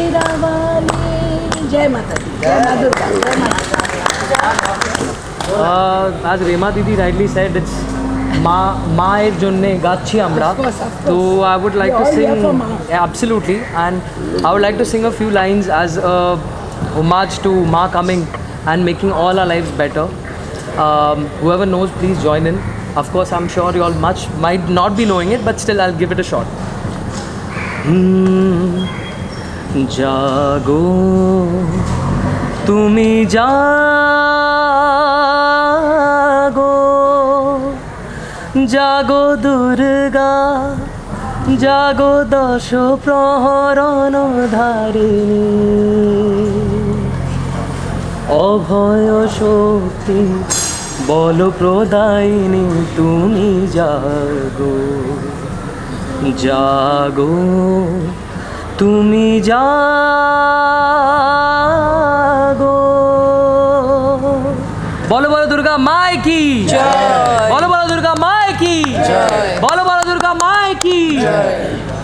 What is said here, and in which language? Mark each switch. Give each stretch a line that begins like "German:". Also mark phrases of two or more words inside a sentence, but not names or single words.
Hindi: वाले जय माता दी जय माँ दुर्गा जय माता
English: As Rema Didi rightly said, it's
Bangla: মা এ জন্যে গাচ্ছি আমরা.
English: Of course. So I would like We're to all here sing. for Ma. Yeah, absolutely, and I would like to sing a few lines as a homage to Ma coming and making all our lives better. Whoever knows, please join in. Of course, I'm sure you all might not be knowing it, but still I'll give it a shot.
Bangla: জাগো তুমি জাগো জাগো দুর্গা জাগো দশ প্রহরণ ধারিণী অভয় শক্তি বল প্রদায়িনী তুমি জাগো জাগো তুমি জাগো বলো বলো
Hindi: दुर्गा माई की जय
Bangla: বলো বলো
Hindi: दुर्गा माई की जय
Bangla: বলো বলো
Hindi: दुर्गा माई की जय